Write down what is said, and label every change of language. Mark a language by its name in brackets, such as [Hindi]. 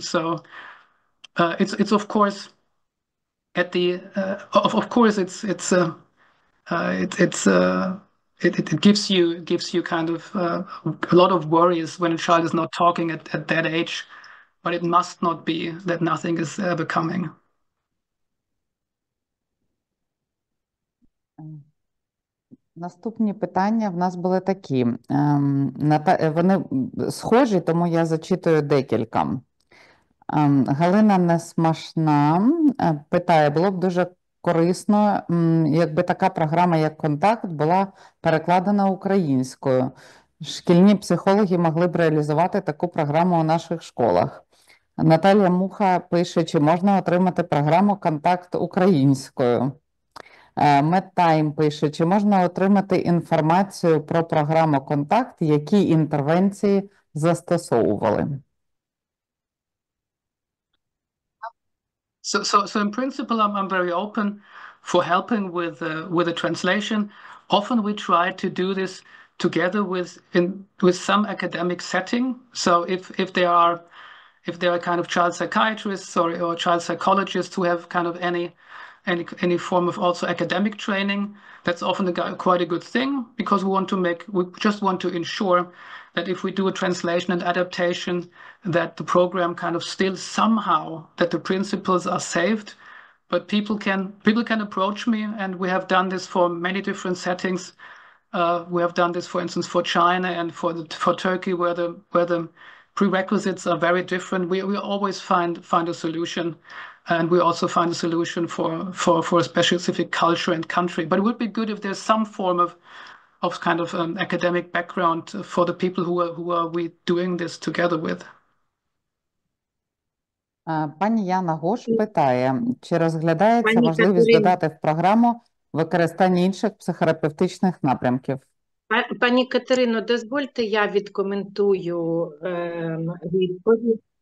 [English] So it's of course at the of course it gives you kind of a lot of worries when a child is not talking at that age. but it must not be that nothing is ever coming. [Ukrainian] Наступні питання в нас були такі. Вони схожі, тому я зачитую декілька. Галина Несмашна питає, було б дуже корисно, якби така програма, як «Контакт», була перекладена українською. Шкільні психологи могли б реалізувати таку програму у наших школах. Наталія Муха пише, чи можна отримати програму «Контакт» українською. Медтайм пише, чи можна отримати інформацію про програму «Контакт», які інтервенції застосовували? [English] So in principle, I'm very open for helping with the translation. Often we try to do this together with some academic setting. So if there are kind of child psychiatrists or child psychologists who have kind of any form of also academic training, that's often quite a good thing, because we just want to ensure that if we do a translation and adaptation, that the program kind of still somehow, that the principles are saved. But people can approach me, and we have done this for many different settings. We have done this, for instance, for China and for Turkey, where the prerequisites are very different. We always find a solution, and we also find a solution for a specific culture and country. But it would be good if there's some form of kind of academic background for the people who are we doing this together with. [Ukrainian] Пані Яна Гош питає, чи розглядається можливість додати в програму використання інших психотерапевтичних напрямків? Пані Катерино, дозвольте, я відкоментую відповідь.